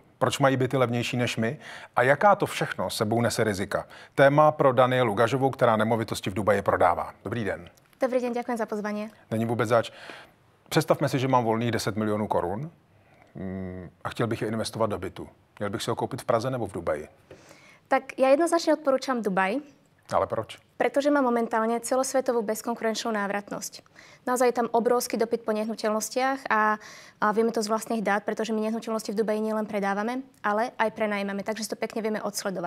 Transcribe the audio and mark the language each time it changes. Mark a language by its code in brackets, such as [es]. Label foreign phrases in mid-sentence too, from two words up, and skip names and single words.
[cs] Proč mají byty levnější než my? A jaká to všechno sebou nese rizika? Téma pro Danielu Gažovou, která nemovitosti v Dubaji prodává. Dobrý den. Dobrý den, děkuji za pozvání. Není vůbec zač. Představme si, že mám volných 10 milionů korun a chtěl bych je investovat do bytu. Měl bych si ho koupit v Praze nebo v Dubaji? [sk] Tak ja jednoznačne odporúčam Dubaj. [cs] Ale proč? [sk] Pretože má momentálne celosvetovú bezkonkurenčnú návratnosť. Naozaj je tam obrovský dopyt po nehnuteľnostiach a vieme to z vlastných dát, pretože my nehnuteľnosti v Dubaji nielen predávame, ale aj prenajímame, takže si to pekne vieme odsledovať.